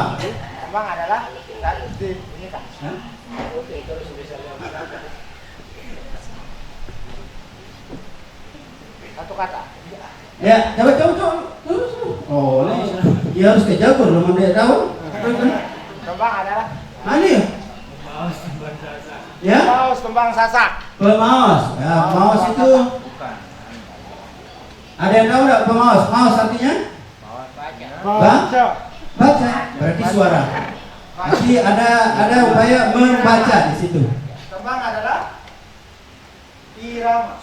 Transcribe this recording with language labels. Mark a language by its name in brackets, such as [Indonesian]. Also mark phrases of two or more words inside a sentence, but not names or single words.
[Indonesian] Tembang adalah satu kata. Ya, coba. Terus. Oh, ini dia harus kejagur loh, dia tahu. Tembang adalah Ini ya? Ya? Maus tembang sasak. Pemaus. Ya, maus itu ada yang tahu enggak pemaus? Maus artinya? Baca. Berarti suara. Jadi ada upaya membaca di situ. Tembang adalah irama.